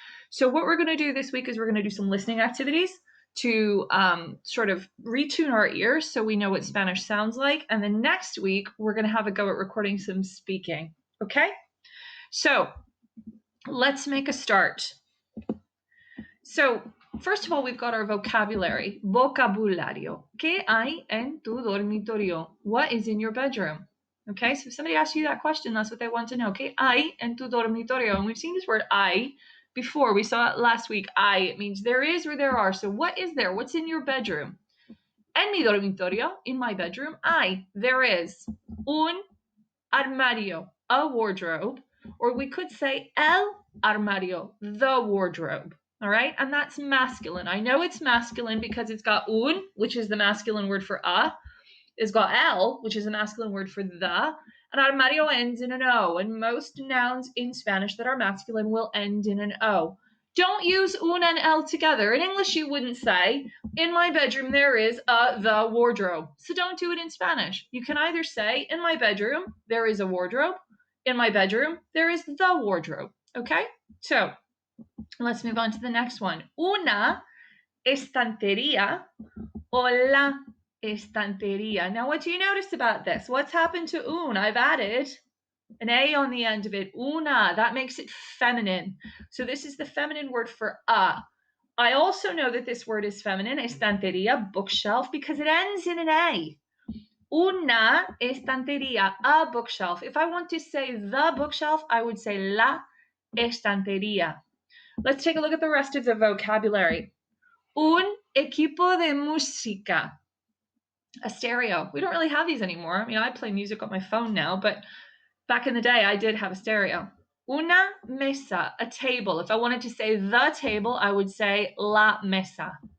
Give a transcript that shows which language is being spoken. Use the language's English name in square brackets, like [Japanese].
[English] So what we're going to do this week is we're going to do some listening activities to sort of retune our ears so we know what Spanish sounds like. And then next week, we're going to have a go at recording some speaking. Okay? So let's make a start. So first of all, we've got our vocabulary. [Spanish] Vocabulario. ¿Qué hay en tu dormitorio? [English] What is in your bedroom? Okay, so if somebody asks you that question, that's what they want to know. [Spanish] ¿Qué hay en tu dormitorio? [English] And we've seen this word hay before. We saw it last week. It means there is or there are. So what is there? What's in your bedroom? [Spanish] En mi dormitorio, [English] in my bedroom, there is [Spanish] un armario, [English] a wardrobe, or we could say [Spanish] el armario, [English] the wardrobe. All right, and that's masculine. I know it's masculine because it's got un, which is the masculine word for a. It's got el, which is a masculine word for the. And armario ends in an O, and most nouns in Spanish that are masculine will end in an O. Don't use un and el together. In English, you wouldn't say, in my bedroom there is the wardrobe. So don't do it in Spanish. You can either say, in my bedroom there is a wardrobe. In my bedroom there is the wardrobe. Okay? So let's move on to the next one. [Spanish] Una estantería o la estantería. [English] Now, what do you notice about this? What's happened to un? I've added an A on the end of it. Una. That makes it feminine. So this is the feminine word for a. I also know that this word is feminine, estantería, bookshelf, because it ends in an A. [Spanish] Una estantería, [English] a bookshelf. If I want to say the bookshelf, I would say la estantería. Let's take a look at the rest of the vocabulary. [Spanish] Un equipo de música. [English] A stereo. We don't really have these anymore. I mean, I play music on my phone now, but back in the day, I did have a stereo. [Spanish] Una mesa, [English] a table. If I wanted to say the table, I would say [Spanish] la mesa.